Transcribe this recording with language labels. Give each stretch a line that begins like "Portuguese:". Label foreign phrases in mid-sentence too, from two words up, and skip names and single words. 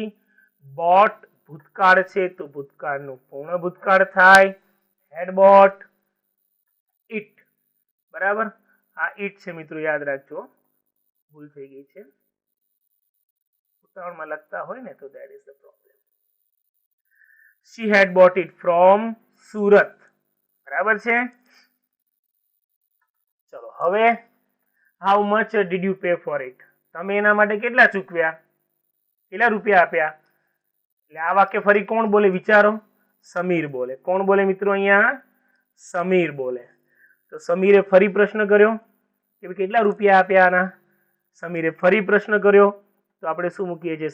Gujarati: બોટ ભૂતકાળ છે તો ભૂતકાળનું પૂર્ણ ભૂતકાળ થાય.
English: had bought it, બરાબર.
Gujarati: આ ઇટ છે મિત્રો, યાદ રાખજો, ભૂલ થઈ ગઈ છે. ઉતાવળમાં લખતા હોય ને તો
English: that is the problem. She had bought it from સુરત,
Gujarati: બરાબર છે. ચલો હવે
English: how much did you pay for it?
Gujarati: તમે એના માટે કેટલા ચૂકવ્યા? કેટલા રૂપિયા આપ્યા? એટલે આ વાક્ય ફરી કોણ બોલે? વિચારો. સમીર બોલે. કોણ બોલે મિત્રો? અહીંયા સમીર બોલે. તો સમીરે ફરી પ્રશ્ન કર્યો કે કેટલા રૂપિયા આપ્યા આના? સમીરે ફરી પ્રશ્ન કર્યો તો આપણે શું મૂકીએ છીએ?